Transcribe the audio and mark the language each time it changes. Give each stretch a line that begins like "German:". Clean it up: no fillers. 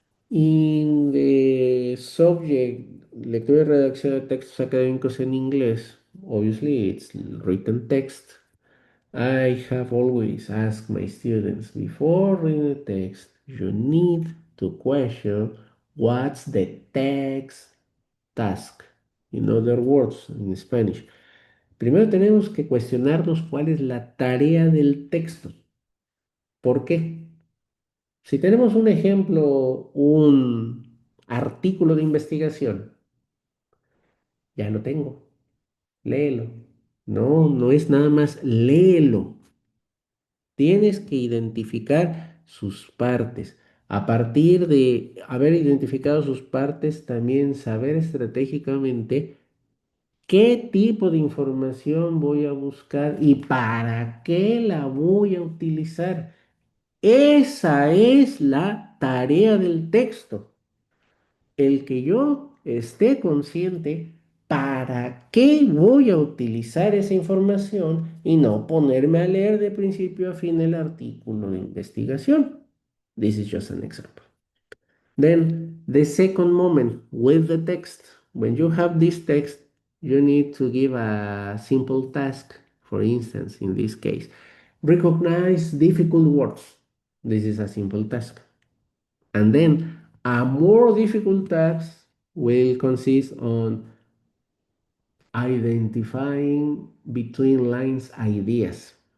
Spanish: En subject, lectura y redacción de textos académicos en inglés,
English: obviously it's written text. I have always asked my students before reading the text, you need to question what's the text task. In other words, en Spanish.
Spanish: Primero tenemos que cuestionarnos cuál es la tarea del texto. ¿Por qué? Si tenemos un ejemplo, un artículo de investigación, ya lo tengo, léelo. No, no es nada más léelo. Tienes que identificar sus partes. A partir de haber identificado sus partes, también saber estratégicamente qué tipo de información voy a buscar y para qué la voy a utilizar. Esa es la tarea del texto. El que yo esté consciente para qué voy a utilizar esa información y no ponerme a leer de principio a fin el artículo de investigación.
English: This is just an example. Then the second moment with the text, when you have this text, you need to give a simple task. For instance, in this case, recognize difficult words. This is a simple task. And then a more difficult task will consist on identifying between lines ideas.